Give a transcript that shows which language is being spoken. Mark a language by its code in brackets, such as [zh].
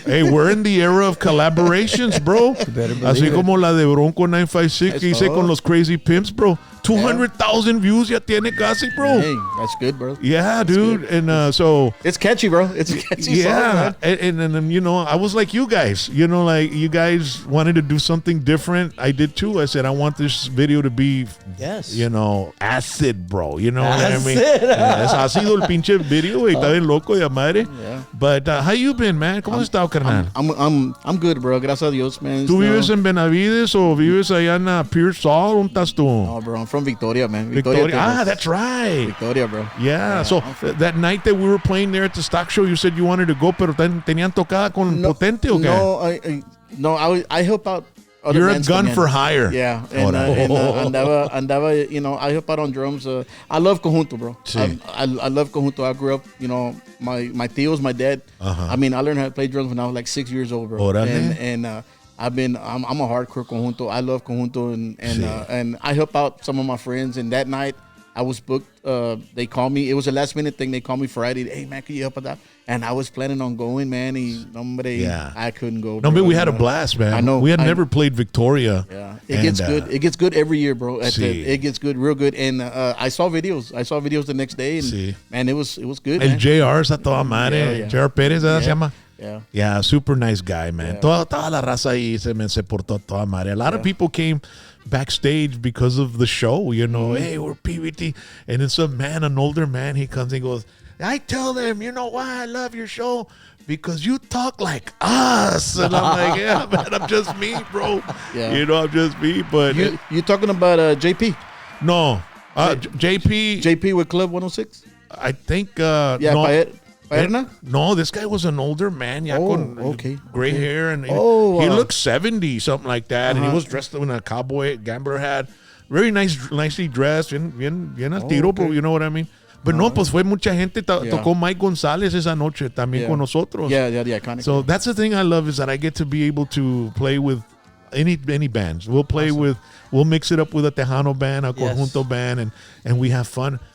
[en] Hey, we're in the era of collaborations, bro. [es] Así como la de Bronco 956 que hice con los Crazy Pimps, bro. 200,000 views ya tiene casi, bro. [en] Hey, that's good, bro. Yeah, dude. And so it's catchy, bro. It's a catchy song, man. And you know, I was like you guys. You know, like you guys wanted to do something different. I did too. I said I want this video to be, you know, acid, bro. You know what I mean? [es] Es ácido el pinche video, güey. Está bien loco de madre. [en] Yeah. But how you been, man? [es] ¿Cómo has estado, carnal? [en] I'm good, bro. [es] Gracias a Dios, [en] man. [es] ¿Tú vives en Benavides o vives allá en Pearsall? ¿Dónde estás tú? [en] No, bro. I'm from Victoria, man. Victoria. That's right. Victoria, bro. Yeah. So that night that we were playing there at the stock show, you said you wanted to go, [es] pero tenían tocada con Potente o qué? [en] No, I help out other You're a bands gun [es] también. [en] for hire. Yeah, and andaba, you know, I help out on drums. I love conjunto, bro. [es] Sí. [en] I love conjunto. I grew up, you know, my tios, my dad. I mean, I learned how to play drums when I was like 6 years old, bro. [es] Órale. [en] And I'm a hardcore conjunto. I love conjunto, and I help out some of my friends. And that night, I was booked. They called me. It was a last minute thing. They called me Friday. Hey man, can you help with that? And I was planning on going, man. I couldn't go. No, but we had a blast, man. I know. We had never played Victoria. Yeah, it gets good. It gets good every year, bro. It gets good, real good. And I saw videos the next day, and man, it was good. [es] El [en] man. [es] JR está toda madre. [en] Yeah. [es] JR Pérez, ¿verdad se llama? [en] Yeah, super nice guy, man. [es] Toda la raza ahí se portó toda madre. [en] A lot of people came backstage because of the show, you know. Hey, we're PVT. And it's an older man, he comes and goes, I tell them, you know why I love your show? Because you talk like us. And I'm like, yeah, man, I'm just me, bro. Yeah. You know, I'm just me. But you talking about JP? No. JP with Club 106? I think Yeah, no. Paerna? No, this guy was an older man, con gray hair, and he looked 70, something like that, and he was dressed in a cowboy gambler hat, very nicely dressed, [es] bien al tiro, [en] bro, you know what I mean? [es] But no, pues fue mucha gente, tocó Mike González esa noche también con nosotros. [en] Yeah, the iconic. So that's the thing I love, is that I get to be able to play with any bands. We'll play we'll mix it up with a Tejano band, a Conjunto band, and we have fun.